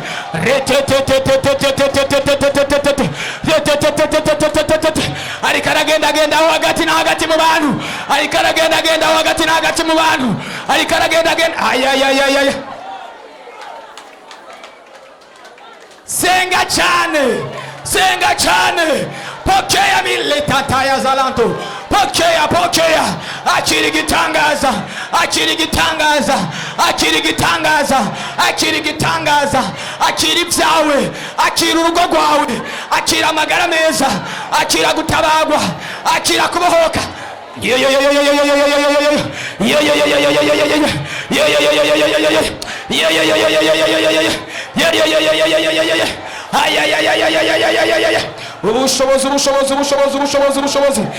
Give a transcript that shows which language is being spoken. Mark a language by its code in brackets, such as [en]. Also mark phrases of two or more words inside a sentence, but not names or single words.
[rw] Ariko aragenda hagati na hagati mu bantu, ariko aragenda. Senga cyane. [sw] Pokea mileta ya zalanto. Pokea. [rw] Akira igitangaza. Akira ibyawe, akira urugo rwawe, akira amagara meza, akira gutabagwa, akira kubohoka. Ubushobozi.